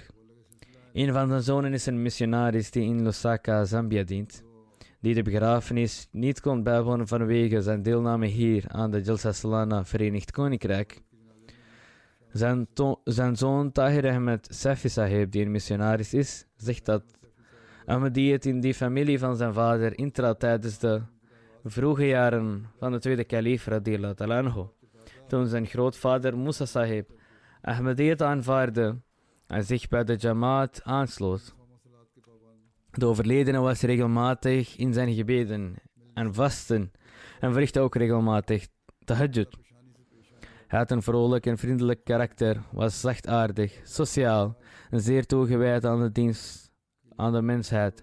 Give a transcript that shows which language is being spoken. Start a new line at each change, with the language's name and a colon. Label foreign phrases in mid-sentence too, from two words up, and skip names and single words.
Dutch: Een van zijn zonen is een missionaris die in Lusaka, Zambia dient, die de begrafenis niet kon bijwonen vanwege zijn deelname hier aan de Jalsa Salana Verenigd Koninkrijk. Zijn zoon Tahir Ahmed Safi Sahib, die een missionaris is, zegt dat Ahmadiyyat in die familie van zijn vader intrad tijdens de vroege jaren van de tweede kalif
Arabic: رضي الله تعالى عنه,
Dutch: toen zijn grootvader Musa Sahib Ahmadiyyat aanvaarde en zich bij de Jamaat aansloot. De overledene was regelmatig in zijn gebeden en vasten en verrichtte ook regelmatig tahajjud. Hij had een vrolijk en vriendelijk karakter, was zachtaardig, sociaal en zeer toegewijd aan de dienst aan de mensheid.